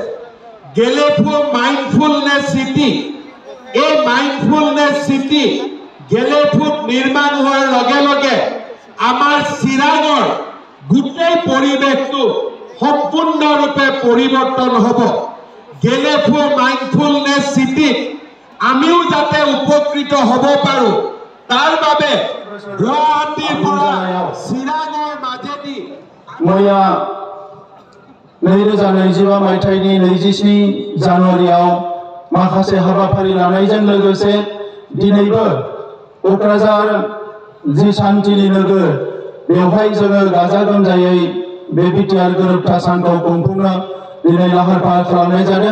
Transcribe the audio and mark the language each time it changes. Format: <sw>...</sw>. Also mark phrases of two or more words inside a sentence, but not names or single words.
<as>গেলেফু মাইণ্ডফুলনেছ চিটি, এই মাইণ্ডফুলনেছ চিটি গেলেফুত নিৰ্মাণ হোৱাৰ লগে লগে আমাৰ চিৰাঙৰ গোটেই পৰিৱেশটো সম্পূৰ্ণৰূপে পৰিৱৰ্তন হ'ব। গেলেফু মাইণ্ডফুলনেছ চিটিত আমিও যাতে উপকৃত হ'ব পাৰোঁ, তাৰ বাবে গুৱাহাটীৰ পৰা চিৰাঙৰ মাজেদি</as> <brx>मैया 2025 मायथाइनि 27 जानुवारियाव माखासे हाबाफारि लानायजों लोगोसे दिनैबो क'क्राझार जि शान्तिनि नोगोर बेवहाय जोङो गाजा गोमजायै बे बिटिआर गोरोबथा सानखौ खुंफुंनो दिनै लाहार फाहार खालामनाय जादों।</brx>